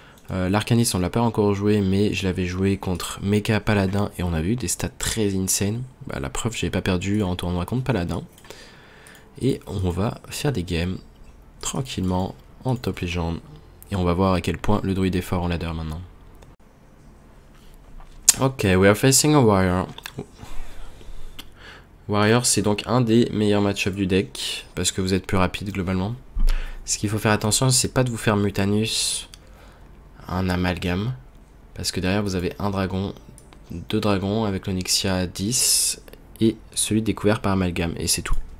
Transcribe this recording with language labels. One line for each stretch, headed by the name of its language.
French: L'arcaniste on l'a pas encore joué, mais je l'avais joué contre Mecha Paladin et on a vu des stats très insane. La preuve, j'ai pas perdu en tournoi contre Paladin. Et on va faire des games tranquillement en top légende. Et on va voir à quel point le druide est fort en ladder maintenant.
English: Ok, we are facing a warrior.
French: Warrior, c'est donc un des meilleurs match-up du deck, parce que vous êtes plus rapide globalement. Ce qu'il faut faire attention, c'est pas de vous faire Mutanus, un amalgame, parce que derrière vous avez un dragon, 2 dragons avec l'Onyxia 10 et celui découvert par amalgame, et c'est tout.